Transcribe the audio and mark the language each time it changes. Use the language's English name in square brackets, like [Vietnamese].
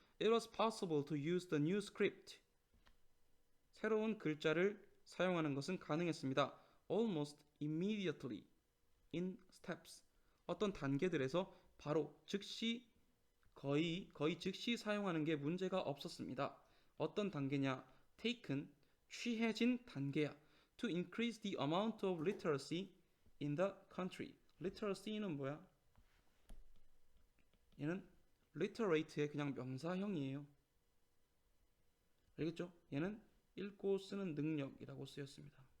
[English] It was possible to use the new script. [Korean] 새로운 글자를 사용하는 것은 가능했습니다. [English] Almost immediately in steps. [Korean] 어떤 단계들에서 바로 즉시 거의 즉시 사용하는 게 문제가 없었습니다. 어떤 단계냐? taken 취해진 단계야. [English] To increase the amount of literacy in the country. [Korean] literacy는 뭐야? 얘는 literate의 그냥 명사형이에요. 알겠죠? 얘는 읽고 쓰는 능력이라고 쓰였습니다.